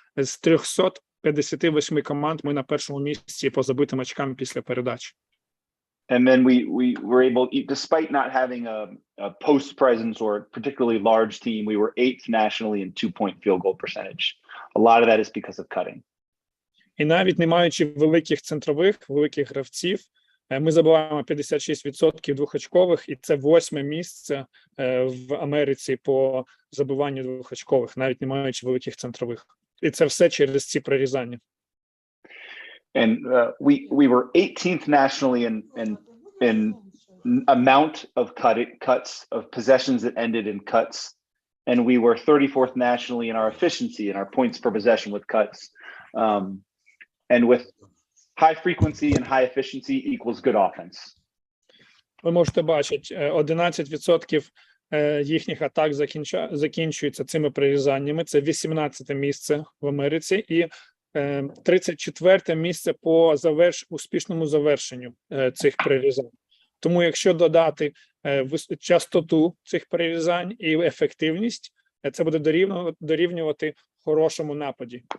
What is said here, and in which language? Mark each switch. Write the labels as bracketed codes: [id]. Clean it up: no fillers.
[uk] З 358 команд ми на першому місці по забитим очкам після передач. [en] And then we were able, despite not having a post presence or a particularly large team, we were 8th nationally in 2-point field goal percentage. A lot of that is because of cutting. [uk] І навіть не маючи великих центрових, великих гравців, ми забуваємо 56% двохочкових, і це 8-ме місце в Америці по забиванню двохочкових, навіть не маючи великих центрових. І це все через ці прорізання. [en] And we were 18th nationally in amount of cuts, of possessions that ended in cuts. And we were 34th nationally in our efficiency and our points per possession with cuts. And with high frequency and high efficiency equals good offense. [uk] Ви можете бачити, 11% їхніх атак закінчуються цими прорізаннями. Це 18-те місце в Америці і 34-те місце по успішному завершенню цих прорізань. Тому якщо додати частоту цих прорізань і ефективність, це буде дорівнювати хорошому нападі.